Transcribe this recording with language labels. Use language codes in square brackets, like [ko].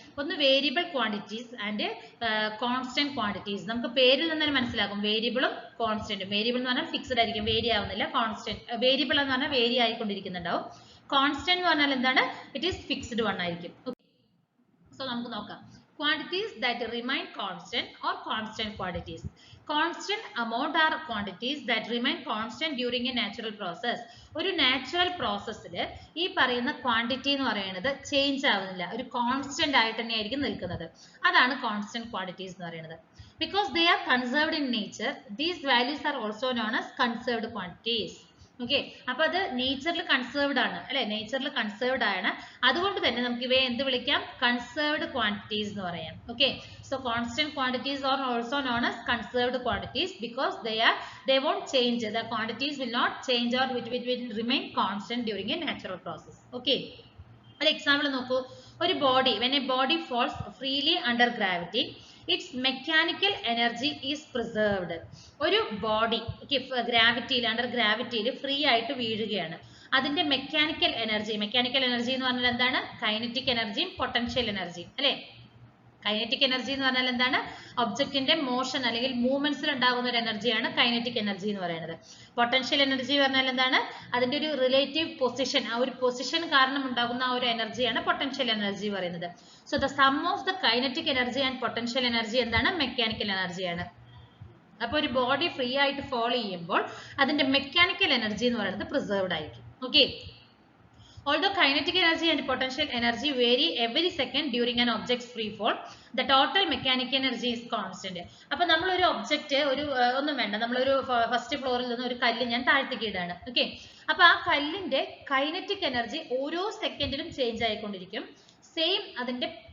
[ml] ഒന്ന് [en] Variable quantities and constant quantities. [ml] നമുക്ക് പേരിൽ നിന്ന് തന്നെ മനസ്സിലാക്കും വേരിയബിളും കോൺസ്റ്റന്റും. വേരിയബിൾ എന്ന് പറഞ്ഞാൽ ഫിക്സ്ഡ് ആയിരിക്കും, വേരി ആവുന്നില്ല. കോൺസ്റ്റന്റ് വേരിയബിൾ എന്ന് പറഞ്ഞാൽ വേരി ആയിക്കൊണ്ടിരിക്കുന്നുണ്ടാവും. കോൺസ്റ്റന്റ് എന്ന് പറഞ്ഞാൽ എന്താണ്, [en] it is fixed one [ml] ആയിരിക്കും. സോ നമുക്ക് നോക്കാം. [en] Quantities that remain constant or constant quantities. Constant amount are quantities that remain constant during a natural process. [ml] ഒരു നാച്ചുറൽ പ്രോസസ്സിൽ ഈ പറയുന്ന ക്വാണ്ടിറ്റി എന്ന് പറയുന്നത് ചേഞ്ച് ആവുന്നില്ല, ഒരു കോൺസ്റ്റന്റ് ആയിട്ട് തന്നെയായിരിക്കും നിൽക്കുന്നത്. അതാണ് കോൺസ്റ്റന്റ് ക്വാണ്ടിറ്റീസ് എന്ന് പറയുന്നത്. Because they are conserved in nature, these values are also known as conserved quantities. Okay, അപ്പൊ അത് നേച്ചറിൽ കൺസേർവ്ഡ് ആണ് അല്ലെ, നേച്ചറിൽ കൺസേർവ്ഡ് ആണ്. അതുകൊണ്ട് തന്നെ നമുക്ക് ഇവയെ എന്ത് വിളിക്കാം? കൺസേർവ്ഡ് ക്വാണ്ടിറ്റീസ് എന്ന് പറയാം. [en] Okay, so constant quantities are also known as conserved quantities because they won't change. The quantities will not change or it will remain constant during a natural process. [ml] Okay, ഒരു example നോക്കൂ. ഒരു body, [en] when a body falls freely under gravity, its mechanical energy is preserved. [ml] ഒരു body ഗ്രാവിറ്റിയിൽ under ഗ്രാവിറ്റിയിൽ free ആയിട്ട് വീഴുകയാണ്. അതിന്റെ mechanical energy എന്ന് പറഞ്ഞാൽ എന്താണ്? കൈനറ്റിക് എനർജിയും പൊട്ടൻഷ്യൽ എനർജിയും. അല്ലെ, കൈനറ്റിക് എനർജി എന്ന് പറഞ്ഞാൽ എന്താണ്? ഒബ്ജക്റ്റിന്റെ മോഷൻ അല്ലെങ്കിൽ മൂവ്മെന്റ്സിൽ ഉണ്ടാകുന്ന ഒരു എനർജിയാണ് കൈനറ്റിക് എനർജി എന്ന് പറയുന്നത്. പൊട്ടൻഷ്യൽ എനർജി പറഞ്ഞാൽ എന്താണ്? അതിന്റെ ഒരു റിലേറ്റീവ് പൊസിഷൻ, ആ ഒരു പൊസിഷൻ കാരണം ഉണ്ടാകുന്ന ആ ഒരു എനർജിയാണ് പൊട്ടൻഷ്യൽ എനർജി പറയുന്നത്. [en] so the sum of the kinetic energy and potential energy [ml] എന്താണ്? മെക്കാനിക്കൽ എനർജിയാണ്. അപ്പൊ ഒരു ബോഡി ഫ്രീ ആയിട്ട് ഫോൾ ചെയ്യുമ്പോൾ അതിന്റെ മെക്കാനിക്കൽ എനർജി എന്ന് പറയുന്നത് പ്രിസർവ്ഡ് ആയിരിക്കും. Okay, [en] although kinetic energy and potential energy vary every second during an object's free fall, the total mechanical energy is constant. [ml] അപ്പോൾ നമ്മൾ ഒരു ഒബ്ജക്റ്റ് ഒന്നും വേണ്ട, നമ്മളൊരു ഫസ്റ്റ് ഫ്ലോറിൽ നിന്ന് ഒരു കല്ല് ഞാൻ താഴ്ത്തേക്ക് ഇടാണ്. ഓക്കെ, അപ്പൊ ആ കല്ലിന്റെ കൈനറ്റിക് എനർജി ഓരോ സെക്കൻഡിലും ചേഞ്ച് ആയിക്കൊണ്ടിരിക്കും. സെയിം അതിന്റെ